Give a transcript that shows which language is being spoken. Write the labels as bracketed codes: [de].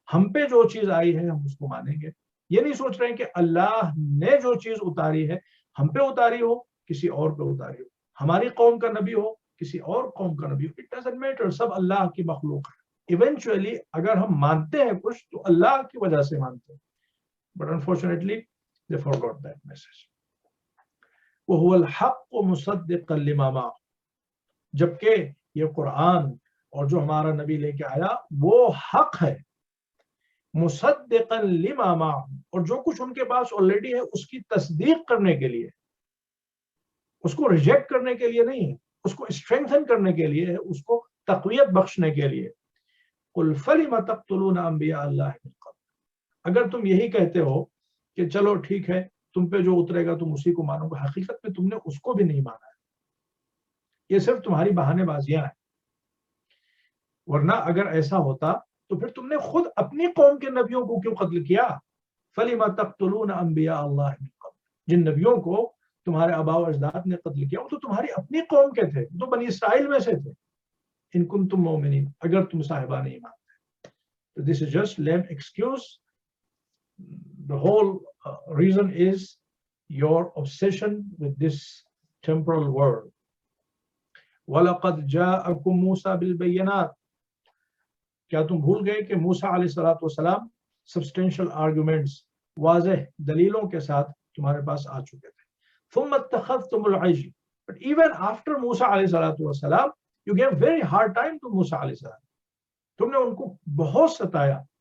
[ur] ہم پہ جو چیز آئی ہے ہم اس کو مانیں گے. یہ نہیں سوچ رہے ہیں کہ اللہ نے جو چیز اتاری ہے ہم پہ اتاری ہو، کسی اور پہ اتاری ہو، ہماری قوم کا نبی ہو، کسی اور قوم کا نبی ہو، [en] it doesn't matter, [ur] سب اللہ کی مخلوق ہے. ایونچولی اگر ہم مانتے ہیں کچھ تو اللہ کی وجہ سے مانتے ہیں. [en] But unfortunately they forgot that message. [ar] وَهُوَ الْحَقُّ مُصَدِّقًا لِمَا مَعَهُ، [ur] جبکہ یہ قرآن اور جو ہمارا نبی لے کے آیا وہ حق ہے، [ar] مصدقا لما معهم، [ur] اور جو کچھ ان کے پاس آلریڈی ہے اس کی تصدیق کرنے کے لیے، اس کو ریجیکٹ کرنے کے لیے نہیں ہے، اس کو اسٹرینگتھن کرنے کے لیے ہے، اس کو تقویت بخشنے کے لیے. [ar] قل فلم تقتلون انبیاء اللہ من قبل، [ur] اگر تم یہی کہتے ہو کہ چلو ٹھیک ہے تم پہ جو اترے گا تم اسی کو مانو گے، حقیقت میں تم نے اس کو بھی نہیں مانا ہے، یہ صرف تمہاری بہانے بازیاں ہیں. ورنہ اگر ایسا ہوتا تو پھر تم نے خود اپنی قوم کے نبیوں کو کیوں قتل کیا؟ [ar] فَلِمَ تَقْتُلُونَ أَنْبِيَاءَ اللَّهِ مِن قَبْلُ، [ur] جن نبیوں کو تمہارے آباء و اجداد نے قتل کیا وہ تو تمہاری اپنی قوم کے تھے، تو بنی اسرائیل میں سے تھے. [ar] ان کنتم مؤمنین، [ur] اگر تم صاحبان ایمان تھے. [en] So this is just lame excuse. The whole reason is your obsession with this temporal world. [ar] وَلَقَدْ جَاءَكُمْ مُوسَى بِالْبَيِّنَاتِ، [ur] کیا تم بھول گئے کہ موسیٰ علیہ السلام سبسٹینشل آرگومنٹس، واضح دلیلوں کے ساتھ تمہارے پاس آ چکے تھے. [ar] ثُمَّ اتَّخَذْتُمُ الْعِجْلَ، [en] but even after موسیٰ علیہ السلام you gave very hard time to موسیٰ علیہ السلام، [ur] تم نے ان کو بہت ستایا.